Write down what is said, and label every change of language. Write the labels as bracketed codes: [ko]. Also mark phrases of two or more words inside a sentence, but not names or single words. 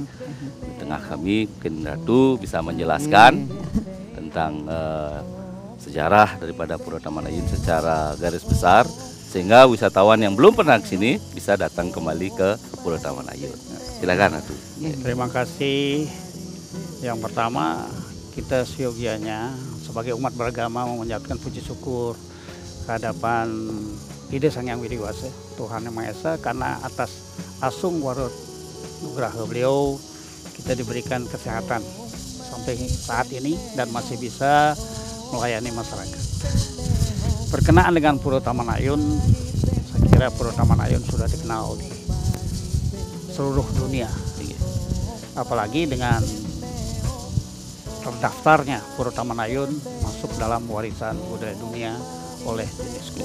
[id] Di tengah kami, mungkin Ratu bisa menjelaskan tentang sejarah daripada Pura Taman Ayun secara garis besar, sehingga wisatawan yang belum pernah ke sini bisa datang kembali ke Pura Taman Ayun. Silakan, Ratu. Terima kasih. Yang pertama, kita seyogianya sebagai umat beragama mengucapkan puji syukur kehadapan Ide Sang Hyang Widi Wasa, Tuhan Yang Maha Esa, karena atas [ban] asung warut nugraha [id] beliau kita diberikan kesehatan sampai saat ini dan masih bisa melayani masyarakat. Berkenaan dengan Pura Taman Ayun, saya kira Pura Taman Ayun sudah dikenal di seluruh dunia, apalagi dengan terdaftarnya Pura Taman Ayun masuk dalam warisan budaya dunia oleh UNESCO.